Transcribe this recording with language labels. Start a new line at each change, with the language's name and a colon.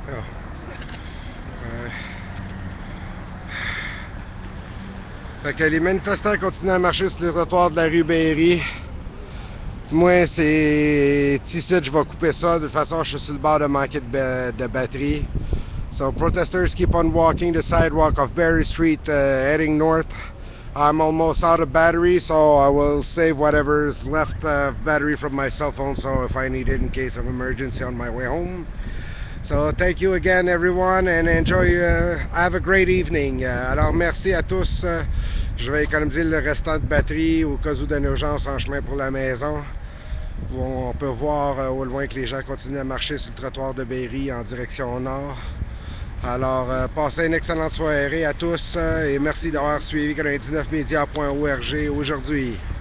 French: Ah. Ouais. Fait que les manifestants continuent à marcher sur le trottoir de la rue Berry. Moi, c'est ici, je vais couper ça. De toute façon, je suis sur le bord de manquer de batterie.
English: So protesters keep on walking the sidewalk of Berry Street, heading north. I'm almost out of battery, so I will save whatever's left of battery from my cell phone, so if I need it in case of emergency on my way home. So thank you again, everyone, and enjoy. Have a great evening.
French: Alors merci à tous. Je vais économiser le restant de batterie au cas où d'une urgence en chemin pour la maison. On peut voir au loin que les gens continuent à marcher sur le trottoir de Berry en direction nord. Alors, passez une excellente soirée à tous et merci d'avoir suivi 99media.org aujourd'hui.